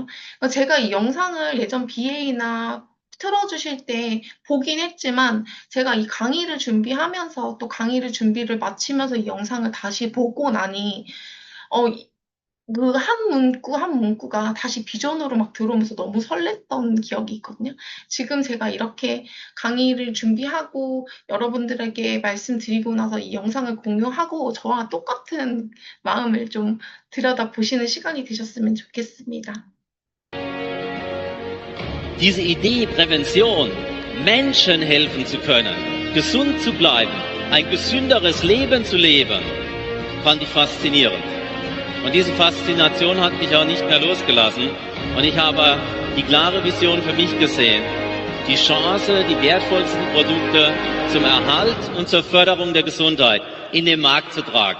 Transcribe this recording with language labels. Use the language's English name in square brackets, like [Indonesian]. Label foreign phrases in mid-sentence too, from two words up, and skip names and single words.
[Korean] 제가 이 영상을 예전 BA나 틀어주실 때 보긴 했지만 제가 이 강의를 준비하면서 또 강의를 준비를 마치면서 이 영상을 다시 보고 나니 그 한 문구 한 문구가 다시 비전으로 막 들어오면서 너무 설렜던 기억이 있거든요. 지금 제가 이렇게 강의를 준비하고 여러분들에게 말씀드리고 나서 이 영상을 공유하고 저와 똑같은 마음을 좀 들여다보시는 시간이 되셨으면 좋겠습니다. [German] Diese Idee, Prävention, Menschen helfen zu können, gesund zu bleiben, ein gesünderes Leben zu leben, fand ich faszinierend. Und diese Faszination hat mich auch nicht mehr losgelassen. Und ich habe die klare Vision für mich gesehen, die Chance, die wertvollsten Produkte zum Erhalt und zur Förderung der Gesundheit in den Markt zu tragen.